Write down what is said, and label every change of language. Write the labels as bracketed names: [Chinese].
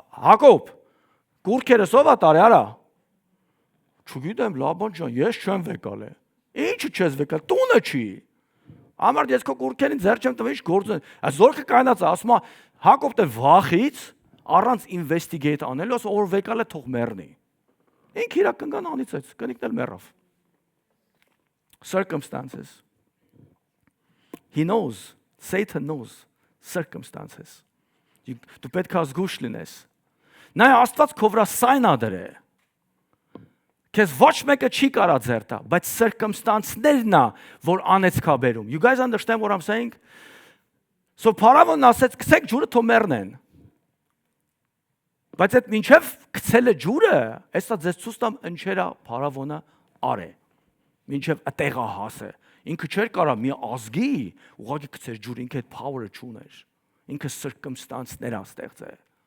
[Armenian] Հակոբ, կուրքերս ով է տարի արա։ Չգիտեմ, Լաբան ջան, ես չեմ վեկալ է։ Ինչու չես վեկալ, տունը չի։ Ամառ ես քո կուրքերին ձեռ չեմ տվել, ինչ գործ է։ Զորքը կայնած է, ասում է Հակոբն վախից առանց ինվեստիգեյտ անելու, ասում որ վեկալ է թող մեռնի։ Ինք իրա կնգան անիծեց, կնիկն էլ մեռավ։ Circumstances. [English] He knows, Satan knows circumstances. [Armenian] Դու պետք է զգուշ լինես։ Նա Աստված քո վրա սայն ադր է։ Քեզ ոչ մեկը չի կարա ձեռ տա, բայց circumstances-ներն է, որ անեցքա բերում։ [English] You guys understand what I'm saying? [Armenian] So Փարավոնն ասեց, գցեք ջուրը թող մեռնեն։ Բայց այդ մինչև գցելը ջուրը, հեսա ձեզ ցույց տամ ինչերա Փարավոնը արե։ Մինչև այդտեղա հասը։ Ինքը չէր կարա մի ազգի ուղղակի գցեր ջուր, ինքը այդ power-ը չուներ։ Ինքը circumstance-ներ է ստեղծել։